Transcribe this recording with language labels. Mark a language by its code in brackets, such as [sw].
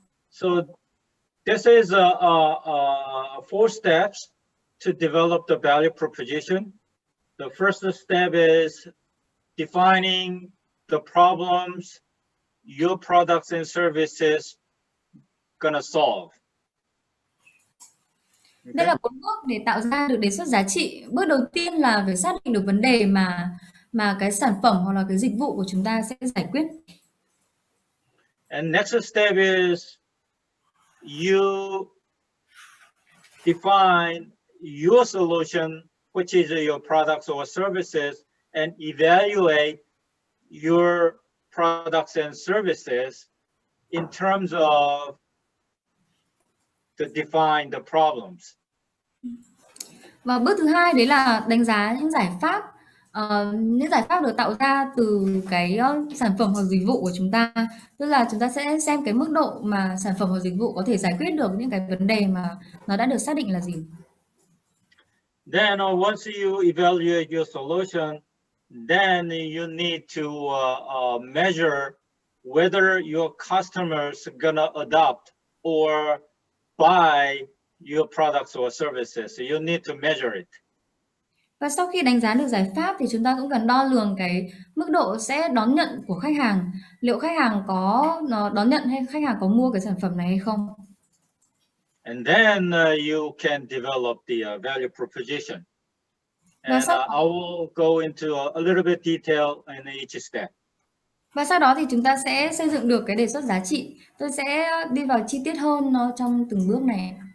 [en] So this is 4 steps to develop the value proposition. The first step is defining the problems your products and services gonna solve. Okay. [vi] Đây là 4 bước để tạo ra được đề xuất giá trị. Bước đầu tiên là phải xác định được vấn đề mà cái sản phẩm hoặc là cái dịch vụ của chúng ta sẽ giải quyết. [en] And next step is you define your solution, which is your products or services, and evaluate your products and services in terms of to define the problems. [vi] Và bước thứ hai đấy là đánh giá những giải pháp. Những giải pháp được tạo ra từ cái sản phẩm hoặc dịch vụ của chúng ta, tức là chúng ta sẽ xem cái mức độ mà sản phẩm hoặc dịch vụ có thể giải quyết được những cái vấn đề mà nó đã được xác định là gì. [en] Then once you evaluate your solution, then you need to measure whether your customers are gonna adopt or buy your products or services. So you need to measure it. [vi] Và sau khi đánh giá được giải pháp thì chúng ta cũng cần đo lường cái mức độ sẽ đón nhận của khách hàng. Liệu khách hàng có đón nhận hay khách hàng có mua cái sản phẩm này hay không? [en] And then you can develop the value proposition. And I will go into a little bit detail in each step. [vi] Và sau đó thì chúng ta sẽ xây dựng được cái đề xuất giá trị. Tôi sẽ đi vào chi tiết hơn trong từng bước này.